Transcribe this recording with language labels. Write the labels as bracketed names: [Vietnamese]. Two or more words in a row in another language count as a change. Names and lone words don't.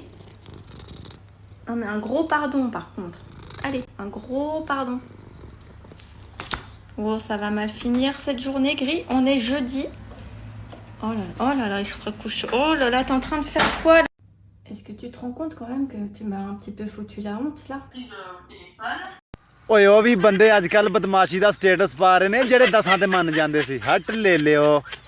[French] Non mais un gros pardon par contre. Allez, un gros pardon. Oh, ça va mal finir cette journée, Gris. On est jeudi. Oh là là, il se recouche. Oh là là, t'es en train de faire quoi là? Est-ce que tu te rends compte quand même que tu m'as un petit peu foutu la honte là? [Punjabi] ਓਏ ਉਹ ਵੀ ਬੰਦੇ ਅੱਜ ਕੱਲ ਬਦਮਾਸ਼ੀ ਦਾ ਸਟੇਟਸ ਪਾ ਰਹੇ ਨੇ ਜਿਹੜੇ 10 ਤੇ ਮੰਨ ਜਾਂਦੇ ਸੀ ਹਟ ਲੈ ਲਿਓ